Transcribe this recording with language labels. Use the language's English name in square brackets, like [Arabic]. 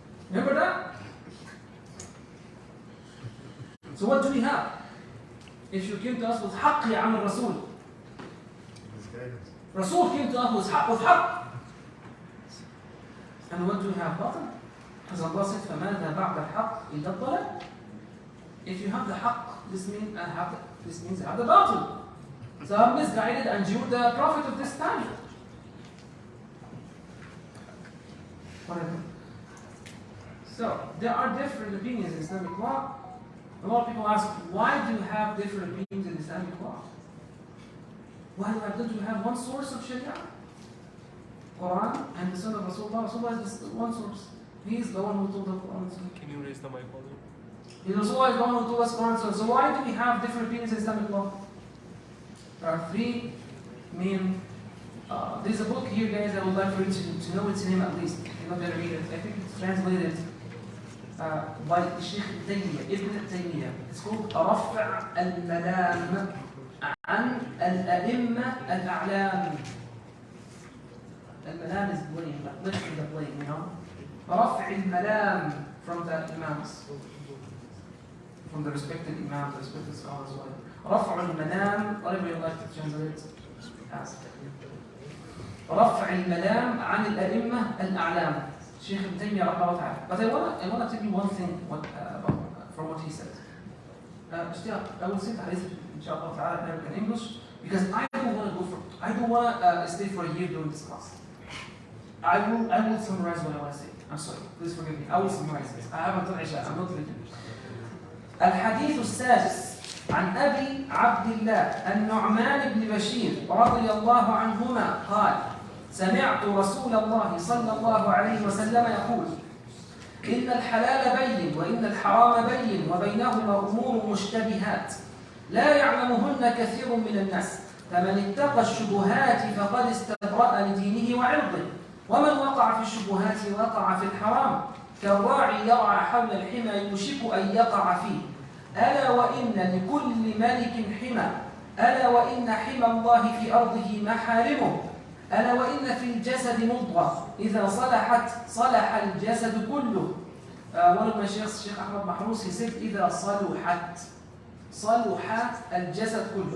[English] Remember that? So what do we have? If you came to us with haqq ya am Rasul. Rasul came to us with haqq. And what do we have? Batil. As Allah said, [Arabic] فَمَاذَا بَعْدَ الْحَقِّ إِلَّا الضَّلَالِ. [English] If you have the haqq, this means I have the batil. So I'm misguided and you the prophet of this time. Whatever. So there are different opinions in Islamic law. A lot of people ask, why do you have different opinions in Islamic law? Don't you have one source of Sharia? Quran and the Sunnah of Rasulullah. Rasulullah is just one source. He is the one who told the Quran. Can you raise the mic volume? Rasulullah is the one who told us Quran. So why do we have different opinions in Islamic law? There are three main. There's a book here, guys. I would like for you to know its name at least. You're not going to read it. I think it's translated by Sheikh Ibn Taymiyyah. [Arabic] It's called رفع الملام عن الأئمة الأعلام. [English] الملام is blame, like lifting the blame, you know. [Arabic] رفع الملام [English] from the imams, from the respected imams, the respected scholars. [Arabic] رفع الملام, [English] whatever you like to translate as. [Arabic] رفع الملام عن الأئمة الأعلام. [English] Sheikh Ibn Taymiyyah [Arabic] رحمه الله تعالى. [English] But I want to tell you one thing from what he said. I will say the hadith inshallah ta'ala in English because I don't want to stay for a year doing this class. I will summarize what I want to say. I'm sorry, please forgive me. I will summarize this. I haven't done Isha, I'm not reading. [Arabic] الحديث السادس عن أبي عبد الله النعمان بن بشير رضي الله عنهما قال: سمعت رسول الله صلى الله عليه وسلم يقول: إن الحلال بين وإن الحرام بين وبينهما أمور مشتبهات لا يعلمهن كثير من الناس فمن اتقى الشبهات فقد استبرأ لدينه وعرضه ومن وقع في الشبهات وقع في الحرام كالراعي يرعى حول الحمى يوشك أن يقع فيه ألا وإن لكل ملك حمى ألا وإن حمى الله في أرضه محارمه ألا وإن في الجسد مضغة إذا صلحت صلح الجسد كله. [English] One of my sheikhs, Sheikh Ahmad Mahrous, he said [Arabic] إذا صلحت صلح الجسد كله.